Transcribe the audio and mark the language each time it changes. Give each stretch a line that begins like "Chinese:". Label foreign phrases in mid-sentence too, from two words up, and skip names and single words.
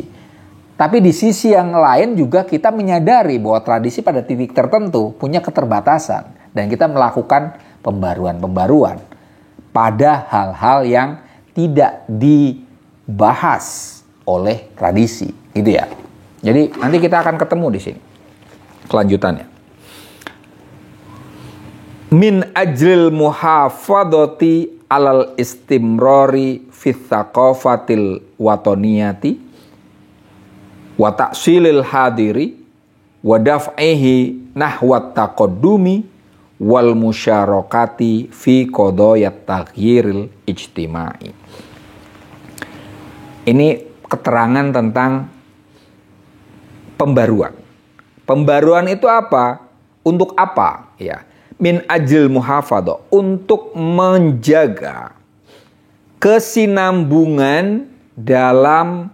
Indonesian: Tapi di sisi yang lain juga kita menyadari bahwa tradisi pada titik tertentu punya keterbatasan dan kita melakukan pembaruan-pembaruan pada hal-hal yang tidak dibahas oleh tradisi, gitu ya. Jadi nanti kita akan ketemu di sini kelanjutannya.
Arabic: من أجل المحافظة على الاستمرار في الثقافة الوطنية وتأصيل الحاضر ودفعه نحو التقدم والمشاركة في قضايا التغيير الاجتماعي.
Indonesian: Ini keterangan tentang pembaruan. Pembaruan itu apa? Untuk apa? Ya.
Arabic: من أجل المحافظة,
Indonesian: untuk menjaga kesinambungan dalam